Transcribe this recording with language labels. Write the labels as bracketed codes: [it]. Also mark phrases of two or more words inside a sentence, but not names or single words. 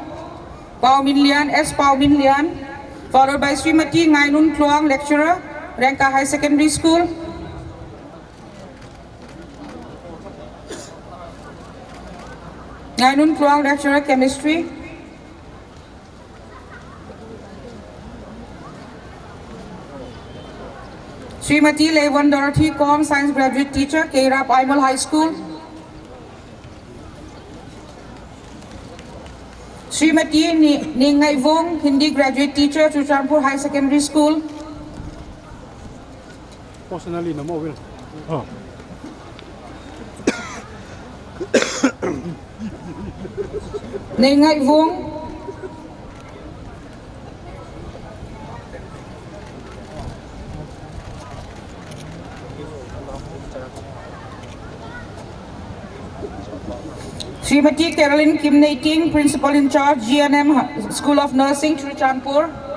[en] Pao Min Lian, S. Pao Min Lian. Followed by Srimati Ngai Nun Kluang, Lecturer, Rangka High Secondary School. Ngai Nun Kluang, Lecturer, Chemistry. Srimati Levan Dorothy Com, Science Graduate Teacher, Kairap Aimal High School. Srimati Ningai Vong, Hindi Graduate Teacher, Churachandpur High Secondary School. Personally, no more will. Oh. Ningai Vong. Srimati Caroline Kim Naiting, Principal in Charge, GNM School of Nursing, Churachandpur.